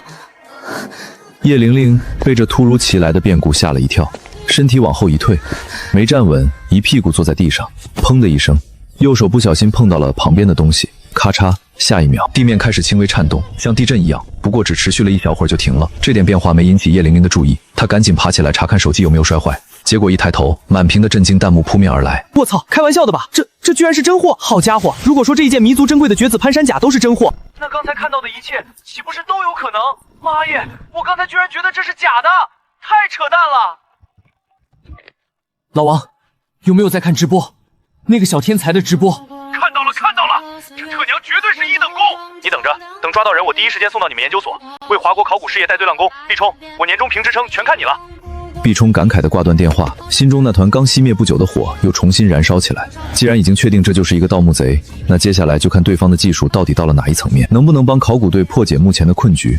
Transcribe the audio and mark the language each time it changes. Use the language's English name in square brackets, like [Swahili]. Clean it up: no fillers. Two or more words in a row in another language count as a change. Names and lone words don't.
[Chinese] 葉玲玲被這突如其來的變故嚇了一跳，身體往後一退，沒站穩，一屁股坐在地上，砰的一聲，右手不小心碰到了旁邊的東西，咔嚓，下一秒地面開始輕微顫動，像地震一樣，不過只持續了一小會兒就停了。這點變化沒引起葉玲玲的注意，她趕緊爬起來查看手機有沒有摔壞，結果一抬頭，滿屏的震驚彈幕撲面而來。我操，開玩笑的吧？這居然是真貨！好家伙，如果說這一件彌足珍貴的绝子攀山甲都是真貨，那刚才看到的一切豈不是都有可能？媽耶，我刚才居然覺得這是假的，太扯淡了！老王，有沒有在看直播？那個小天才的直播？看到了，這特娘絕對是一等功！你等着，等抓到人，我第一時間送到你們研究所，為華國考古事業帶队亮功。立聰，我年終评职稱全看你了。畢衝感慨地掛斷電話，心中那團剛熄滅不久的火又重新燃燒起來。既然已經確定這就是一個盜墓賊，那接下來就看對方的技術到底到了哪一層面，能不能幫考古隊破解目前的困局。